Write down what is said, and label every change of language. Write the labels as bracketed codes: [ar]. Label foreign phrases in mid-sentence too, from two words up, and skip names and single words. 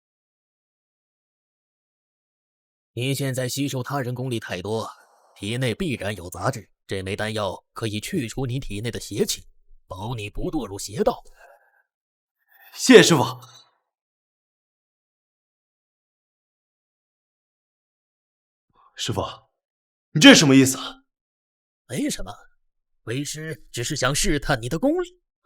[zh] 你現在吸收他人功力太多，體內必然有雜質。這枚丹藥可以去除你體內的邪氣，保你不墮入邪道。謝謝師傅。師傅，你這是什麼意思啊？沒什麼，為師只是想試探你的功力。